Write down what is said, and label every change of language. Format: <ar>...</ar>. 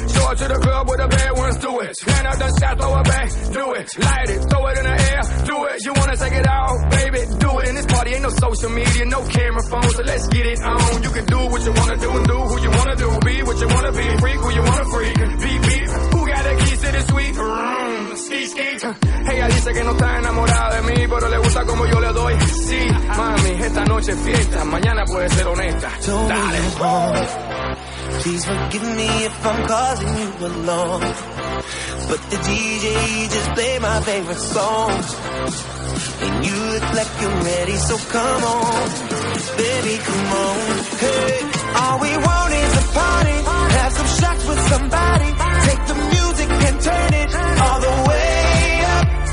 <en>To the club where the bad ones do it. Stand up the shot, throw it back, do it. Light it, throw it in the air, do it. You wanna take it out, baby, do it. In this party ain't no social media, no camera phones, so let's get it on. You can do what you wanna do and do who you wanna do. Be what you wanna be, freak who you wanna freak. Beep, beep, who got the keys to the sweet room? Ski, ski.</en> <es>Ella dice que no está enamorada de mí, pero le gusta como yo le doy. Sí, mami, esta noche es fiesta, mañana puede ser honesta. Dale.</es> <en>Please forgive me if I'm causing you alone, but the DJ just played my favorite song, and you look like you're ready, so come on, baby, come on. Hey, all we want is a party, have some shots with somebody, take the music and turn it all the way up.</en>